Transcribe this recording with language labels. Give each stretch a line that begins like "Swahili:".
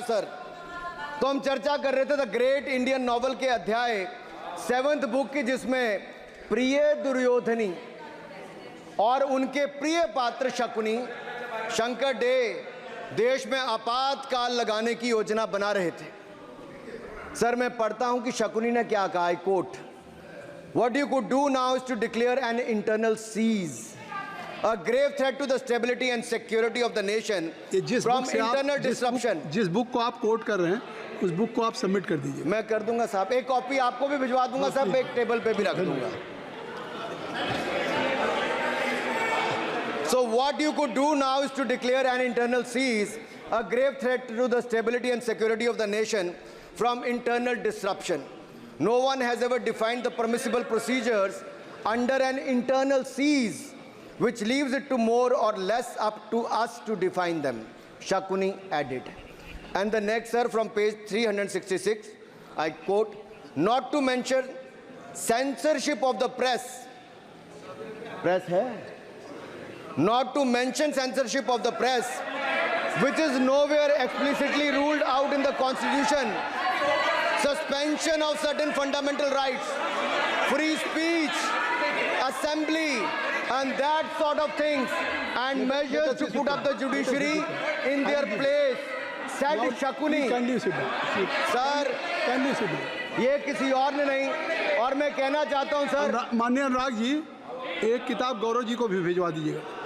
Hindi: Sir तो हम चर्चा कर रहे थे द ग्रेट इंडियन नॉवल के अध्याय 7th बुक की, जिसमें प्रिय दुर्योधनी और उनके प्रिय पात्र शकुनी शंकर डे देश में आपातकाल लगाने की योजना बना रहे थे। सर मैं पढ़ता हूं कि शकुनी ने क्या कहा।
English: I quote, what you could do now is to declare an internal siege a grave threat to the stability and security of the nation
Hindi: ये जिस
English: from
Hindi: बुक से आप
English: internal disruption.
Hindi: जिस बुक को आप कोट कर रहे हैं उस बुक को आप सबमिट कर दीजिए। मैं कर दूंगा साहब, एक कॉपी आपको भी भिजवा दूंगा साहब, एक टेबल पे भी रख दूंगा।
English: So what you could do now is to declare an internal seize, a grave threat to the stability and security of the nation from internal disruption. No one has ever defined the permissible procedures under an internal seize, which leaves it to more or less up to us to define them, Shakuni added. And the next, sir, from page 366, I quote, not to mention censorship of the press.
Hindi: Press hai?
English: Not to mention censorship of the press, which is nowhere explicitly ruled out in the Constitution. Suspension of certain fundamental rights, free speech, assembly, and that sort of things, and measures to put up the judiciary in their place, said Shakuni.
Hindi: Sir, ये किसी और ने नहीं, और मैं कहना चाहता हूं सर, माननीय अनुराग जी, एक किताब गौरव जी को भी भिजवा दीजिएगा।